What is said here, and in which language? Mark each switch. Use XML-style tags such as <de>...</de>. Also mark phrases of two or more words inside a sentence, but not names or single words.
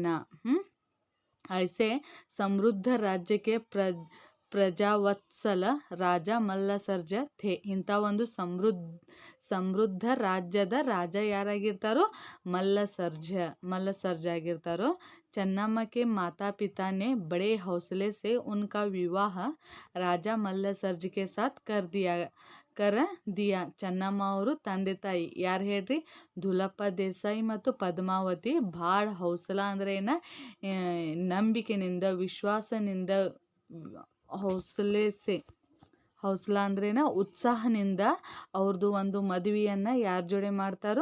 <hi>ऐसे समृद्ध राज्य के प्रजावत्सल राजा मल्लसर्ज थे.</hi> <kn>ಇಂಥ ಒಂದು ಸಮೃದ್ಧ ರಾಜ್ಯದ ರಾಜ ಯಾರಾಗಿರ್ತಾರೋ? ಮಲ್ಲಸರ್ಜ ಆಗಿರ್ತಾರೋ.</kn> <hi>ಚೆನ್ನಮ್ಮ के माता पिता ने बड़े हौसले से उनका विवाह राजा मल्लसर्ज के साथ कर दिया.</hi> <kn>ಚೆನ್ನಮ್ಮ ಅವರು ತಂದೆ ತಾಯಿ ಯಾರು ಹೇಳ್ರಿ? ದುಲಪ್ಪ ದೇಸಾಯಿ ಮತ್ತು ಪದ್ಮಾವತಿ ಭಾಳ ಹೌಸಲ ಅಂದ್ರೆ ಏನ? ನಂಬಿಕೆನಿಂದ, ವಿಶ್ವಾಸನಿಂದ, ಹೌಸಲ ಅಂದ್ರೇನ? ಉತ್ಸಾಹನಿಂದ ಅವ್ರದ್ದು ಒಂದು ಮದುವೆಯನ್ನು ಯಾರ ಜೊತೆ ಮಾಡ್ತಾರೋ?</kn>